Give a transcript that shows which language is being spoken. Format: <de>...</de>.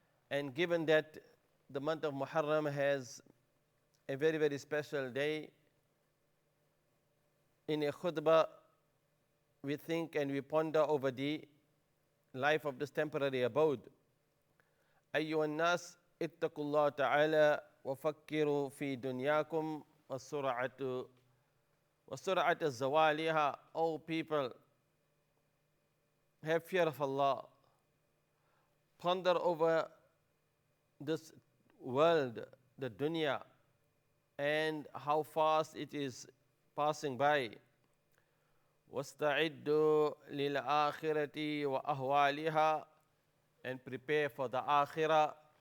<en>And given that the month of Muharram has a very, very special day, in a khutbah, we think and we ponder over the life of this temporary abode.</en> <ar>أيها الناس اتقوا الله تعالى وفكروا في دنياكم وسرعة زوالها.</ar> <en>O people, have fear of Allah. Ponder over this world, the dunya, and how fast it is passing by.</en> <ar>وَاسْتَعِدُّوا لِلْآخِرَةِ وَأَهْوَالِهَا,</ar> <en>and prepare for the akhirah.</en>